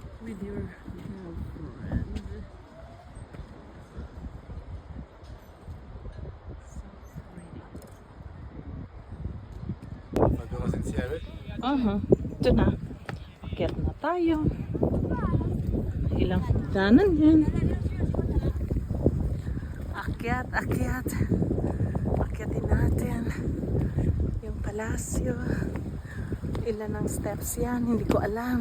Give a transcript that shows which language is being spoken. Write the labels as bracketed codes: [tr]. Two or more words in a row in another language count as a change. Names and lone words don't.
[en] with your girlfriend. So pretty. [it] Fate una cosa insieme? [tl] Aha, ito na. Akyat na tayo. Ilang hagdanan yan. Akyat, akyat. Akyatin natin yung palasyo. Ilan ang steps yan, hindi ko alam.